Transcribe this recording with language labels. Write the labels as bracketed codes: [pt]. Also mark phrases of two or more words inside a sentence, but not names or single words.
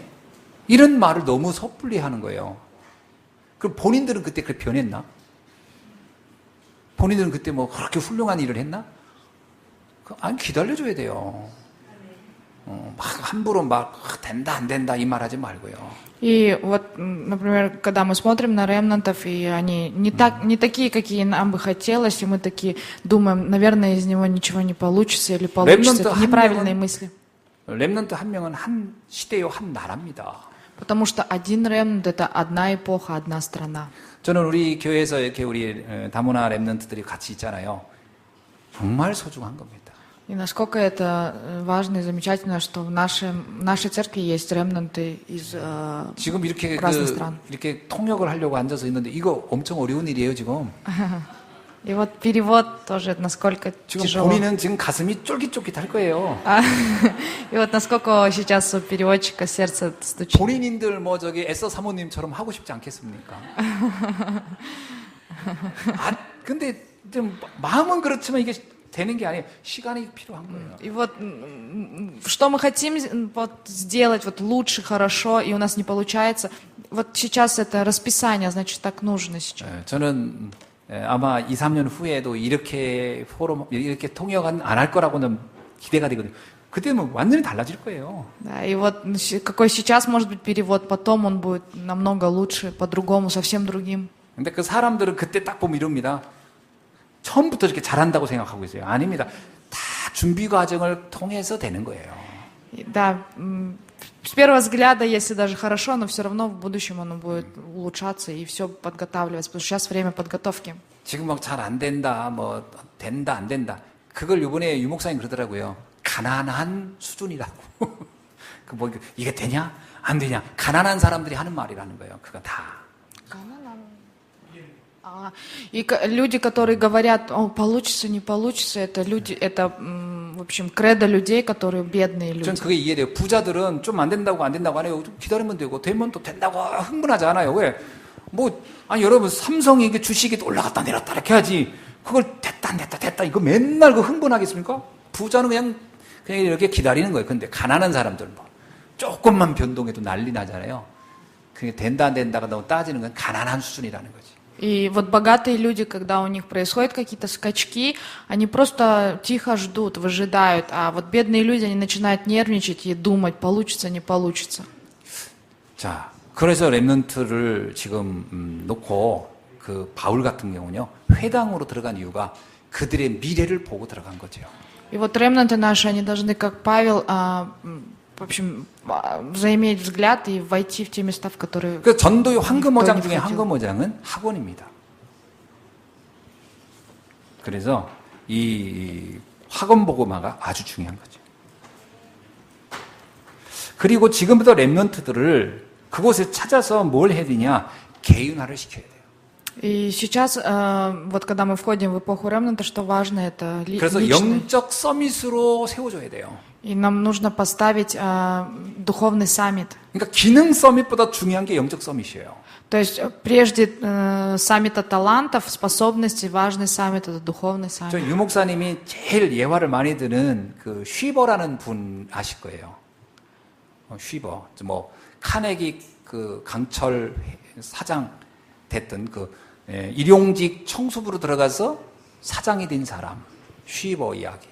[ko] 이런 말을 너무 섣불리 하는 거예요. 그럼 본인들은 그때 그렇게 변했나? 본인들은 그때 뭐 그렇게 훌륭한 일을 했나? 아니, 기다려줘야 돼요. 막 함부로 막 된다 안 된다 이 말 하지 말고요. [ru] И вот, например, когда мы смотрим на ремнантов, и они не такие, какие нам бы хотелось, и мы такие думаем, наверное, из него ничего не получится или получится. Это неправильные мысли. [ko] 렘넌트 한 명은 한 시대요, 한 나라입니다. [ru] Потому что один ремнант — это одна эпоха, одна страна. [ko] 저는 우리 교회에서 이렇게 우리 다문화 렘넌트들이 같이 있잖아요. 정말 소중한 겁니다. [ru] И насколько это важно и замечательно, что в нашей церкви есть ремнанты из [ko] 지금 이렇게 [ru] разных стран. [ko] 이렇게 통역을 하려고 앉아서 있는데 이거 엄청 어려운 일이에요, 지금. [ru] И вот перевод тоже насколько [ko] 지금 [ru] тяжело. [ko] 본인은 지금 가슴이 쫄깃쫄깃할 거예요. [ru] И вот насколько сейчас у переводчика сердце стучит. [ko] 본인인들 뭐 저기 에서 사모님처럼 하고 싶지 않겠습니까? 근데 좀 마음은 그렇지만 이게 되는 게 아니에요. 시간이 필요한 거예요. [ru] И вот что мы хотим вот сделать вот лучше, хорошо, и у нас не получается. Вот сейчас это расписание, значит, так нужно сейчас. [ko] 저는 아마 2, 3년 후에도 이렇게 이렇게 통역은 안 할 거라고는 기대가 되거든요. 그때는 완전히 달라질 거예요. [ru] Да, и вот какой сейчас может быть перевод, потом он будет намного лучше, по-другому, совсем другим. [ko] 근데 그 사람들은 그때 딱 보면 이럽니다. 처음부터 이렇게 잘한다고 생각하고 있어요. 아닙니다. 다 준비 과정을 통해서 되는 거예요. [ru] Да, с первого взгляда, если даже хорошо, но все равно в будущем оно будет улучшаться и все подготавливаться, потому что сейчас время подготовки. [ko] 지금 막 잘 안 된다, 뭐 된다, 안 된다. 그걸 이번에 유 목사님 그러더라고요. 가난한 수준이라고. 그 뭐 이게 되냐, 안 되냐. 가난한 사람들이 하는 말이라는 거예요. 그거 다. [ru] И люди, которые говорят, получится, не получится, это люди, это, в общем, кредо людей, которые бедные люди. [ko] 전 그게 이해돼요. 부자들은 좀 안 된다고 안 된다고 안 해요. 좀 기다리면 되고, 되면 또 된다고 흥분하지 않아요. 왜? 여러분, 삼성이 이게 주식이 올라갔다 내렸다 이렇게 하지. 그걸 됐다, 안 됐다, 됐다. 이거 맨날 그 흥분하겠습니까? 부자는 그냥 이렇게 기다리는 거예요. 근데 가난한 사람들은 조금만 변동해도 난리 나잖아요. 그게 된다, 안 된다가 너무 따지는 건 가난한 수준이라는 거지. [ru] И вот богатые люди, когда у них происходят какие-то скачки, они просто тихо ждут, выжидают. А вот бедные люди, они начинают нервничать и думать, получится, не получится. [ko] 자, 그래서 렘넌트를 지금 놓고 그 바울 같은 경우는요, 회당으로 들어간 이유가 그들의 미래를 보고 들어간 거죠. [ru] И вот ремнанты наши, они должны, как Павел, в общем, заиметь взгляд и войти в те места, в которые... [ko] 그 전도의 황금어장 중에 황금어장은 학원입니다. 그래서 이 학원복음화가 아주 중요한 거죠. 그리고 지금부터 렘넌트들을 그곳에 찾아서 뭘 해야 되냐? 개인화를 시켜야 돼요. [ru] И сейчас, вот когда мы входим в эпоху ремнанта, что важно, это [ko] 그래서 [ru] личное. [ko] 영적 서밋으로 세워줘야 돼요. [ru] И нам нужно поставить духовный саммит. [ko] 그러니까 기능 서밋보다 중요한 게 영적 서밋이에요. [ru] То есть прежде саммита талантов, способностей, важный саммит — это духовный [ko] 저 [ru] саммит. [ko] 유 목사님이 제일 예화를 많이 드는 그 쉬버라는 분 아실 거예요. 쉬버, 뭐 카네기 그 강철 사장 됐던 그 일용직 청소부로 들어가서 사장이 된 사람, 쉬버 이야기.